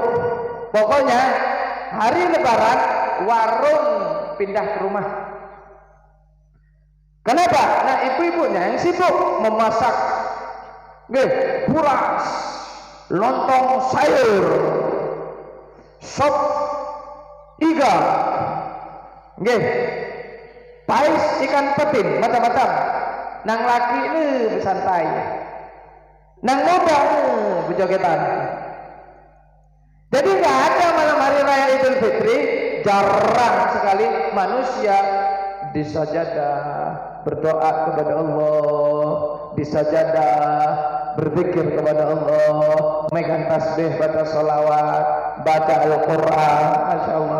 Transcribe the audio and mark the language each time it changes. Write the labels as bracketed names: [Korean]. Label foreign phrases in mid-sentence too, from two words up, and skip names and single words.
[Indonesian] Pokoknya hari lebaran warung pindah ke rumah. Kenapa? Nah, ibu-ibunya yang sibuk memasak buras, lontong sayur, sop iga, pais ikan petin, macam-macam. [Banjar] Nang laki ini santai, nang muda bejogetan. [Indonesian] Jadi nggak ada malam hari raya Idul Fitri, jarang sekali manusia di sajadah berdoa kepada Allah, di sajadah berzikir kepada Allah, megang tasbih, baca sholawat, baca Al-Quran, [Arabic] ما شاء الله.